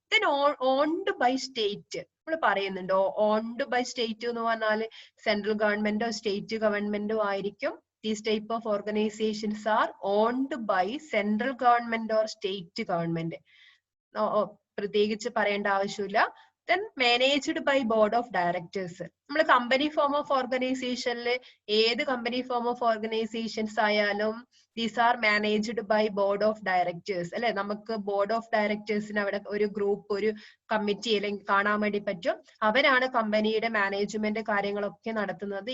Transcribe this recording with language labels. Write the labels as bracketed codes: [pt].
[en] then owned by state [ml] നമ്മൾ പറയുന്നുണ്ട്. Owned by state എന്ന് പറഞ്ഞാൽ സെൻട്രൽ ഗവൺമെന്റോ സ്റ്റേറ്റ് ഗവൺമെന്റോ ആയിരിക്കും. [en] These type of organisations are owned by central government or state government. [ml] പ്രത്യേകിച്ച് പറയേണ്ട ആവശ്യമില്ല. [en] Then managed by board of directors. [ml] നമ്മൾ കമ്പനി ഫോം ഓഫ് ഓർഗനൈസേഷനിൽ ഏത് കമ്പനി ഫോം ഓഫ് ഓർഗനൈസേഷൻസ് ആയാലും [en] these are managed by board of directors [ml] അല്ലെ. നമുക്ക് board of ഡയറക്ടേഴ്സിന് അവിടെ ഒരു ഗ്രൂപ്പ്, ഒരു കമ്മിറ്റി അല്ലെങ്കിൽ കാണാൻ വേണ്ടി പറ്റും. അവരാണ് കമ്പനിയുടെ മാനേജ്മെന്റ് കാര്യങ്ങളൊക്കെ നടത്തുന്നത്.